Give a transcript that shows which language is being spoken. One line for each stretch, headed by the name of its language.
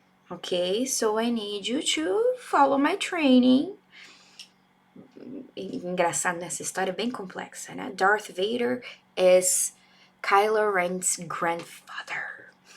English: Okay, so I need you to follow my training.
Portuguese: Engraçado, nessa história é bem complexa, né?
English: Darth Vader is Kylo Ren's grandfather.